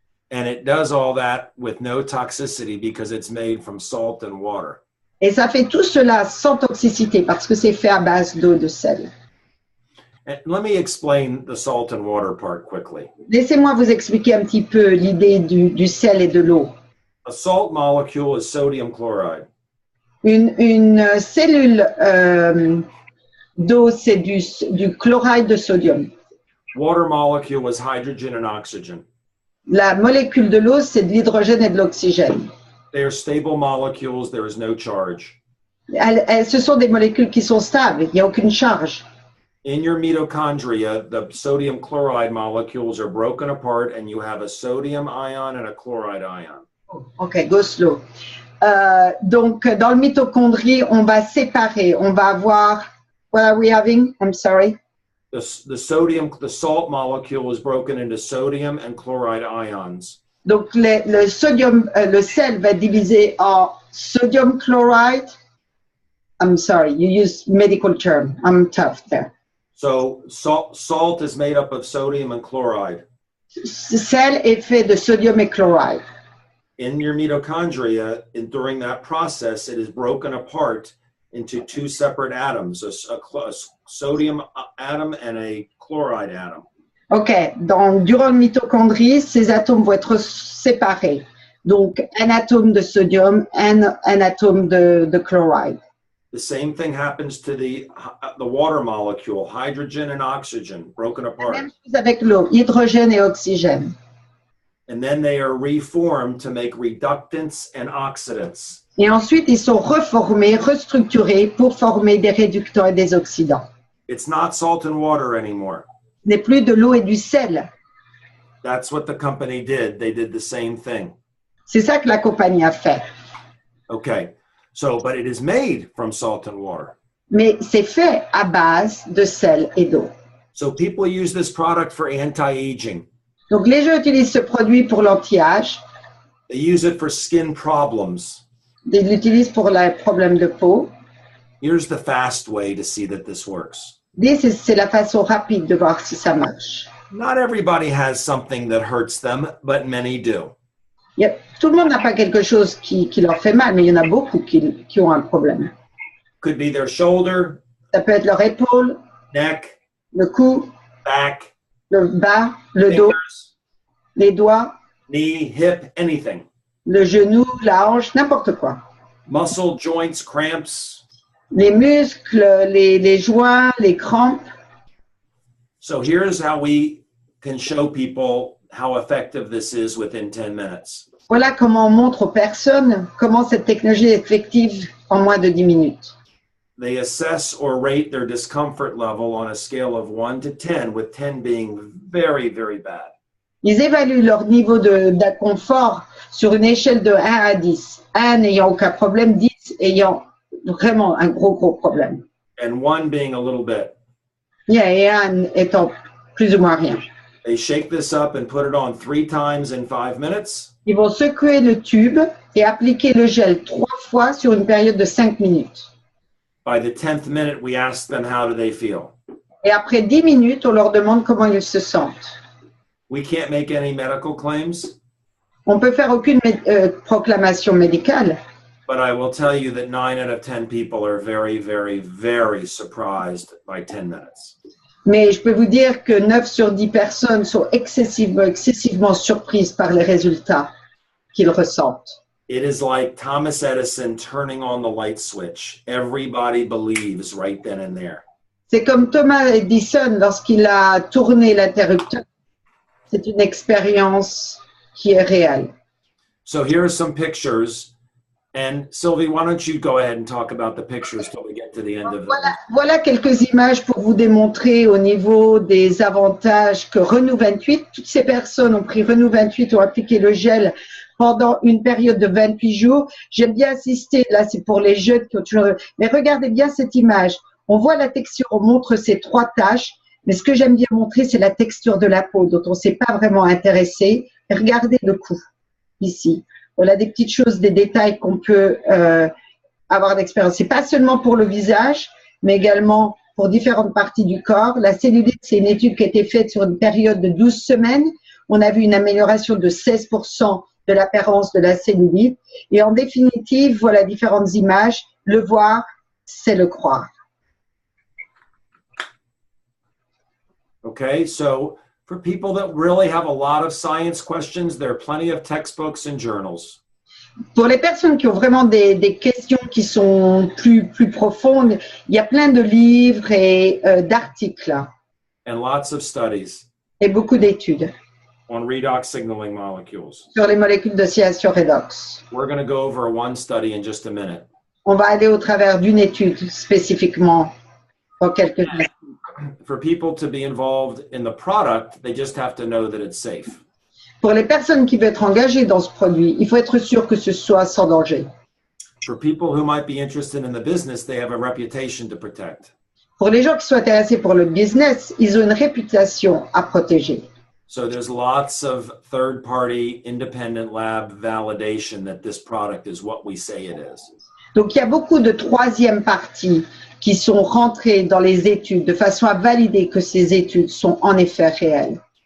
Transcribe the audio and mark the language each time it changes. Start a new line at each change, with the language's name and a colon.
English: And it does all that with no toxicity because it's made from salt and water.
French: Et ça fait tout cela sans toxicité parce que c'est fait à base d'eau de sel.
English: And let me explain the salt and water part quickly.
French: Laissez-moi vous expliquer un petit peu l'idée du sel et de l'eau.
English: A salt molecule is sodium chloride.
French: Une cellule d'eau, c'est du chloride de sodium.
English: Water molecule is hydrogen and oxygen.
French: La molécule de l'eau, c'est de l'hydrogène et de l'oxygène.
English: They are stable molecules. There is no charge.
French: Ce sont des molécules qui sont stables. Il n'y a aucune charge.
English: In your mitochondria, the sodium chloride molecules are broken apart and you have a sodium ion and a chloride ion. OK, go slow.
French: Donc, dans le mitochondrie, on va séparer. On va avoir...
English: What are we having? I'm sorry. The salt molecule is broken into sodium and chloride ions.
French: Donc, le sel va diviser en sodium chloride.
English: I'm sorry, you use medical term. I'm tough there. So salt is made up of sodium and chloride.
French: Sel est fait de sodium et chloride.
English: In your mitochondria, during that process, it is broken apart into two separate atoms, a sodium atom and a chloride atom.
French: OK. Donc, durant le mitochondrie, ces atomes vont être séparés. Donc, un atome de sodium, un atome de chloride.
English: The same thing happens to the water molecule, hydrogen and oxygen, broken
French: La
English: apart.
French: même chose avec l'eau, hydrogène et oxygène.
English: And then they are reformed to make reductants and oxidants.
French: Et ensuite, ils sont reformés, restructurés pour former des réductants et des oxydants.
English: It's not salt and water anymore.
French: Ce n'est plus de l'eau et du sel.
English: That's what the company did. They did the same thing.
French: C'est ça que la compagnie a fait.
English: Okay. So, but it is made from salt and water.
French: Mais c'est fait à base de sel et d'eau.
English: So people use this product for anti-aging.
French: Donc, les gens utilisent ce produit pour l'anti-âge.
English: They use it for skin problems.
French: Ils l'utilisent pour les problèmes de peau.
English: Here's the fast way to see that this works.
French: C'est la façon rapide de voir si ça marche.
English: Not everybody has something that hurts them, but many do.
French: Tout le monde n'a pas quelque chose qui leur fait mal, mais il y en a beaucoup qui ont un problème.
English: Could be their shoulder,
French: Ça peut être leur épaule,
English: neck,
French: le cou,
English: back,
French: le bas, le dos,
English: fingers,
French: les doigts,
English: knee, hip, anything.
French: le genou, la hanche, n'importe quoi.
English: Muscle, joints, cramps.
French: Les muscles, les joints, les crampes.
English: So here's how we can show people how effective this is within 10 minutes.
French: Voilà comment on montre aux personnes comment cette technologie est effective en moins de 10 minutes.
English: They assess or rate their discomfort level on a scale of 1 to 10, with 10 being very, very bad.
French: Ils évaluent leur niveau d'inconfort sur une échelle de 1 à 10. 1 n'ayant aucun problème, 10 ayant vraiment un gros problème.
English: And 1 being a little bit.
French: Et 1 étant plus ou moins rien.
English: They shake this up and put it on 3 times in 5 minutes.
French: Ils vont secouer le tube et appliquer le gel 3 fois sur une période de 5 minutes.
English: By the 10th minute, we ask them how do they feel.
French: Et après 10 minutes, on leur demande comment ils se sentent.
English: We can't make any medical claims,
French: On ne peut faire aucune proclamation médicale,
English: but I will tell you that 9 out of 10 people are very, very, very surprised by 10 minutes.
French: mais je peux vous dire que 9 sur 10 personnes sont excessivement surprises par les résultats qu'ils ressentent.
English: It is like Thomas Edison turning on the light switch. Everybody believes right then and there.
French: C'est comme Thomas Edison lorsqu'il a tourné l'interrupteur. C'est une expérience qui est réelle.
English: So here are some pictures. And Sylvie, why don't you go ahead and talk about the pictures till we get to the end of
French: Voilà quelques images pour vous démontrer au niveau des avantages que Renew 28, toutes ces personnes ont pris Renew 28, ont appliqué le gel pendant une période de 28 jours. J'aime bien insister, là c'est pour les jeunes qui ont toujours... Mais regardez bien cette image. On voit la texture, on montre ces 3 taches, mais ce que j'aime bien montrer, c'est la texture de la peau dont on ne s'est pas vraiment intéressé. Et regardez le cou, ici. Voilà des petites choses, des détails qu'on peut avoir d'expérience. C'est pas seulement pour le visage, mais également pour différentes parties du corps. La cellulite, c'est une étude qui a été faite sur une période de 12 semaines. On a vu une amélioration de 16% de l'apparence de la cellulite. Et en définitive, voilà différentes images. Le voir, c'est le croire.
English: Okay, so for people that really have a lot of science questions, there are plenty of textbooks and journals.
French: Pour les personnes qui ont vraiment des questions qui sont plus profondes, il y a plein de livres et d'articles
English: And lots of studies
French: et beaucoup d'études
English: on redox signaling molecules.
French: sur les molécules d'oscillation redox.
English: We're going to go over one study in just a minute.
French: On va aller au travers d'une étude spécifiquement dans quelques instants.
English: For people to be involved in the product, they just have to know that it's safe.
French: Pour les personnes qui veulent être engagées dans ce produit, il faut être sûr que ce soit sans danger.
English: For people who might be interested in the business, they have a reputation to protect.
French: Pour les gens qui sont intéressés pour le business, ils ont une réputation à protéger.
English: So there's lots of third-party independent lab validation that this product is what we say it is.
French: Donc, il y a beaucoup de troisième parties qui sont rentrées dans les études de façon à valider que ces études sont en effet réelles.